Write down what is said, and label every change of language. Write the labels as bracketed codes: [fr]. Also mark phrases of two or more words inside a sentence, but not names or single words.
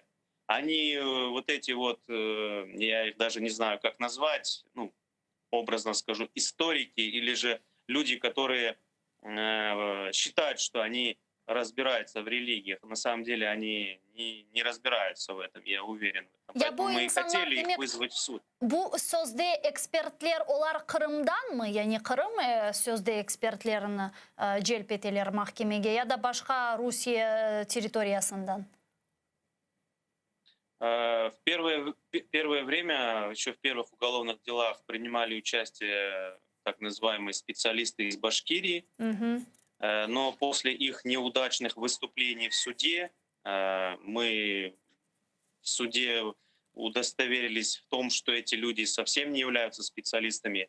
[ru] Они вот эти вот, я их даже не знаю, как назвать, ну, образно скажу, историки или же люди, которые считают, что они разбираются в религиях. На самом деле они не разбираются в этом, я уверен в этом. Поэтому мы и хотели их вызвать в суд. [crh] Bu sözde ekspertler olar Kırım'dan mı? Yani Kırım sözde ekspertlerini celp eteler mahkemeye ya da başka Rusya teritoriyasından? [ru] В первое время, еще в первых уголовных делах, принимали участие так называемые специалисты из Башкирии, но после их неудачных выступлений в суде мы в суде удостоверились в том, что эти люди совсем не являются специалистами.